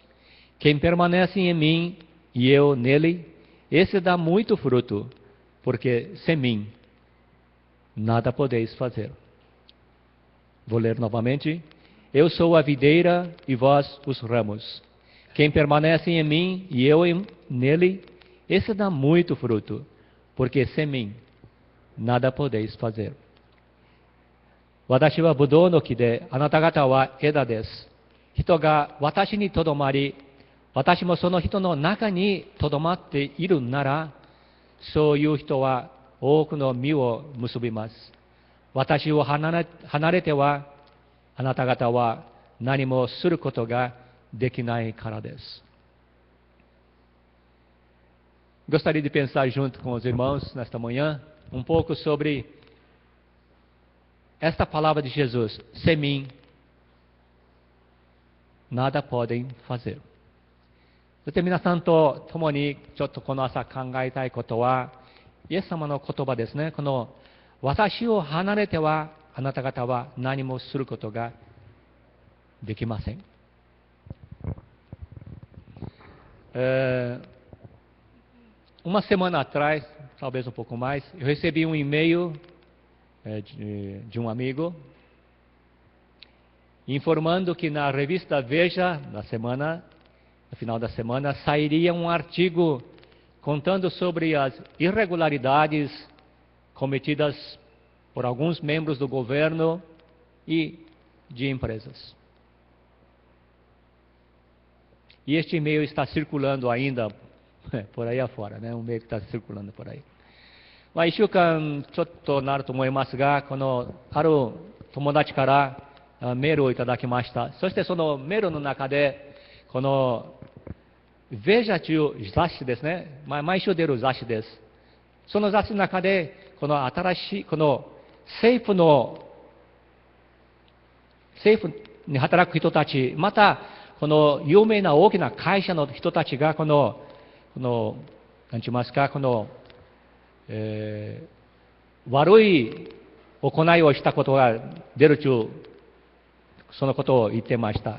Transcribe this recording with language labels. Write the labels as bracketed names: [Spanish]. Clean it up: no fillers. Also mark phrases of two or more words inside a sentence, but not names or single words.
[Portuguese] Quem permanece em mim e eu nele, esse dá muito fruto, porque sem mim nada podeis fazer. Vou ler novamente. Eu sou a videira e vós os ramos. Quem permanece em mim e eu nele, esse dá muito fruto, porque sem mim nada podeis fazer. [Japanese] 私はブドウの木で、あなた方は枝です。人が私にとどまり、私もその人の中にとどまっているなら、そういう人は多くの実を結びます。私を離れては、あなた方は何もすることができないからです。 [Portuguese] Gostaria de pensar junto com os irmãos nesta manhã um pouco sobre esta palavra de Jesus: sem mim nada podem fazer. [Japanese] そして皆さんと共にちょっとこの朝考えたいことは、イエス様の言葉ですね。この私を離れてはあなた方は何もすることができません。 [Portuguese] Uma semana atrás, talvez um pouco mais, eu recebi um e-mail de um amigo informando que na revista Veja, no final da semana, sairia um artigo contando sobre as irregularidades cometidas por alguns membros do governo e de empresas. E este e-mail está circulando ainda por aí afora, né? Um e-mail que está circulando por aí. [Japanese] 1 週間ちょっとなると思いますが、このある友達からメールをいただきました。そしてそのメールの中で、このVejaという雑誌ですね。毎週出る雑誌です。その雑誌の中で、この新しい、この政府に働く人たち、また、この有名な大きな会社の人たちが、何て言いますか、悪い行いをしたことが出るという、そのことを言ってました。